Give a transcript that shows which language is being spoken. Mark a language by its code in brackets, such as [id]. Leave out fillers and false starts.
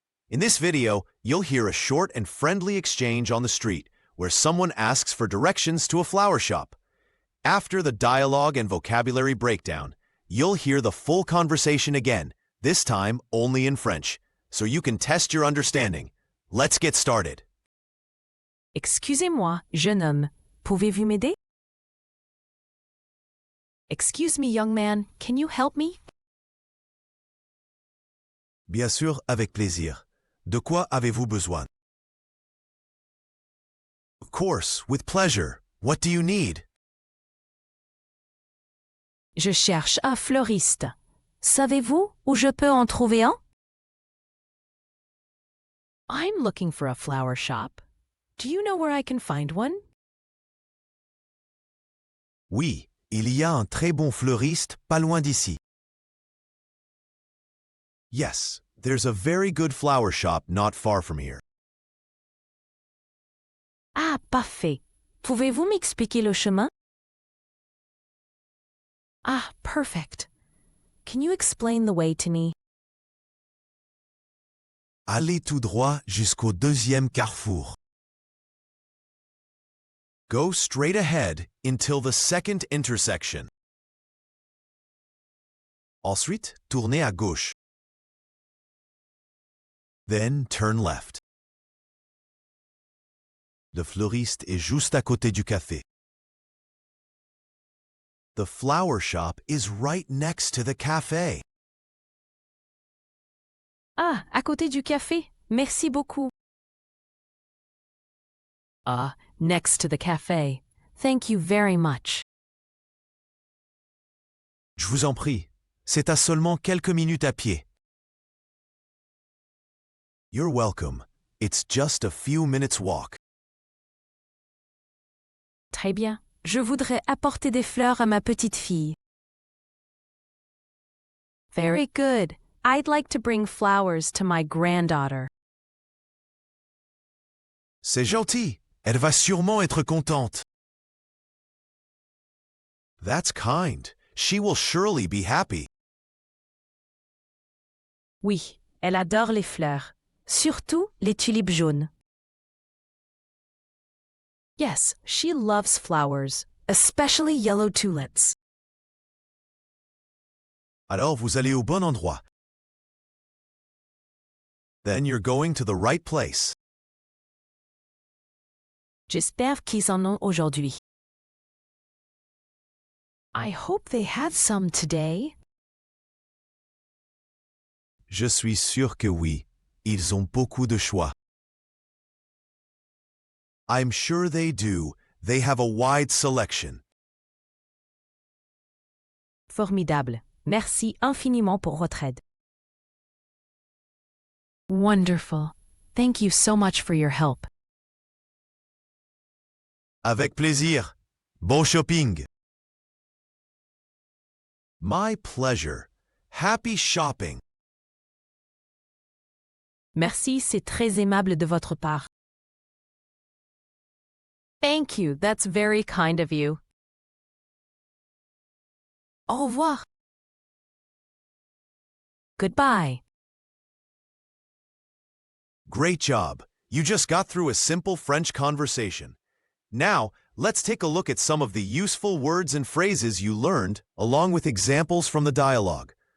[en] In this video, you'll hear a short and friendly exchange on the street where someone asks for directions to a flower shop. After the dialogue and vocabulary breakdown, you'll hear the full conversation again, this time only in French, so you can test your understanding. Let's get started. [fr] Excusez-moi, jeune homme, pouvez-vous m'aider? [en] Excuse me, young man, can you help me? [fr] Bien sûr, avec plaisir. De quoi avez-vous besoin? [en] Of course, with pleasure. What do you need? [fr] Je cherche un fleuriste. Savez-vous où je peux en trouver un? [en] I'm looking for a flower shop. Do you know where I can find one? [fr] Oui, il y a un très bon fleuriste pas loin d'ici. [en] Yes, there's a very good flower shop not far from here. [fr] Ah, parfait. Pouvez-vous m'expliquer le chemin? [en] Ah, perfect. Can you explain the way to me? [fr] Allez tout droit jusqu'au deuxième carrefour. [en] Go straight ahead until the second intersection. [fr] Ensuite, tournez à gauche. [en] Then turn left. [fr] Le fleuriste est juste à côté du café. [en] The flower shop is right next to the cafe. [fr] Ah, à côté du café. Merci beaucoup. [en] Ah, next to the cafe. Thank you very much. [fr] Je vous en prie, c'est à seulement quelques minutes à pied. [en] You're welcome. It's just a few minutes walk. [fr] Très bien. Je voudrais apporter des fleurs à ma petite fille. [en] Very good. I'd like to bring flowers to my granddaughter. [fr] C'est gentil. Elle va sûrement être contente. [en] That's kind. She will surely be happy. [fr] Oui, elle adore les fleurs, surtout les tulipes jaunes. [en] Yes, she loves flowers, especially yellow tulips. [fr] Alors vous allez au bon endroit. [en] Then you're going to the right place. [fr] J'espère qu'ils en ont aujourd'hui. [en] I hope they had some today. [fr] Je suis sûr que oui. Ils ont beaucoup de choix. [en] I'm sure they do. They have a wide selection. [fr] Formidable. Merci infiniment pour votre aide. [en] Wonderful. Thank you so much for your help. [fr] Avec plaisir. Bon shopping. [en] My pleasure. Happy shopping. [fr] Merci, c'est très aimable de votre part. [en] Thank you, that's very kind of you. [fr] Au revoir. [en] Goodbye. Great job. You just got through a simple French conversation. Now, let's take a look at some of the useful words and phrases you learned, along with examples from the dialogue.